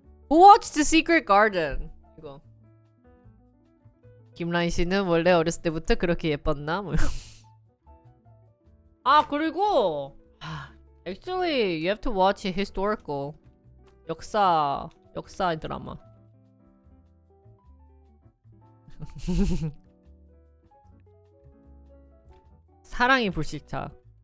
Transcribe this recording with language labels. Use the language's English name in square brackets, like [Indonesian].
[English] Who watched The Secret Garden? [Korean] 이거. 김라인 씨는 원래 어렸을 때부터 그렇게 예뻤나? 뭐. [English] 그리고 actually you have to watch historical 역사 드라마. [Korean] 사랑이 불시착.